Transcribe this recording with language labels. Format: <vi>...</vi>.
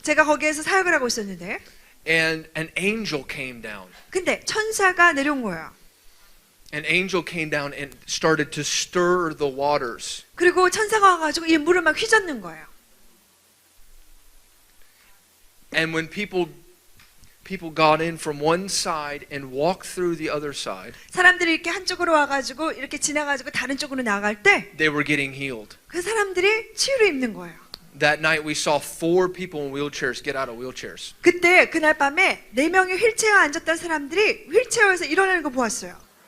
<ko>제가 거기에서 사역을 하고 있었는데</ko> <en>and an angel came down.</en> <ko>근데 천사가 내려온 거예요.</ko> <en>An angel came down and started to stir the waters.</en> <ko>그리고 천사가 와가지고 이 물을 막 휘젓는 거예요.</ko> <en>And when people got in from one side and walked through the other side,</en> <ko>사람들이 이렇게 한쪽으로 와가지고 이렇게 지나가지고 다른 쪽으로 나갈 때</ko> <en>they were getting healed.</en> <ko>그 사람들이 치유를 입는 거예요.</ko> <en>That night we saw 4 people in wheelchairs get out of wheelchairs.</en> <ko>그때 그날 밤에 4명이 휠체어에 앉았던 사람들이 휠체어에서 일어나는 거 보았어요.</ko>